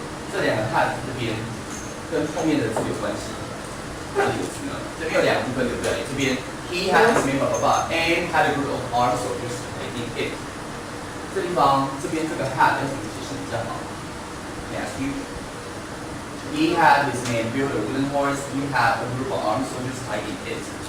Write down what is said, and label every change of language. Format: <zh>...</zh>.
<zh>这两个 had 这边跟后面的字有关系。哪里有字呢？这边有两个部分，对不对？这边</zh> <en>he had his men and had a group of armed soldiers hiding in it.</en> <zh>这地方这边这个 had 要怎么解释比较好 ？</zh> <en>Can I ask you? He had his man build a wooden horse. He had a group of armed soldiers hiding it.</en>